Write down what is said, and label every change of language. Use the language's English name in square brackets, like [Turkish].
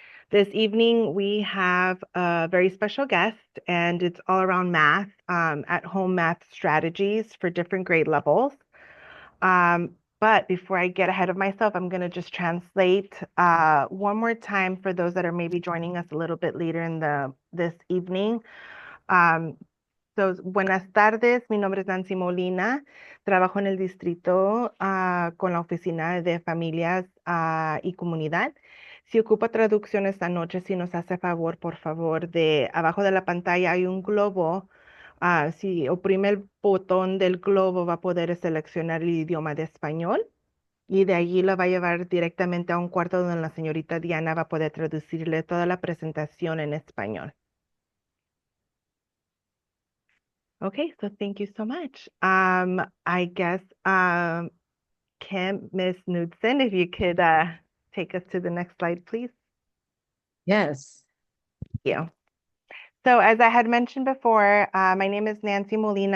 [English] This evening, we have a very special guest, and it's all around math, at-home math strategies for different grade levels. But before I get ahead of myself, I'm going to just translate one more time for those that are maybe joining us a little bit later in this evening. [Spanish] Um, Buenas tardes, mi nombre es Nancy Molina, trabajo en el distrito con la oficina de familias y comunidad. Si ocupa traducción esta noche, si nos hace favor, por favor, de abajo de la pantalla hay un globo. Si oprime el botón del globo, va a poder seleccionar el idioma de español y de allí lo va a llevar directamente a un cuarto donde la señorita Diana va a poder traducirle toda la presentación en español. [English] Okay, so thank you so much. I guess, Kim, Miss Knudsen, if you could take us to the next slide, please. Yes. Thank you. So as I had mentioned before, my name is Nancy Molina.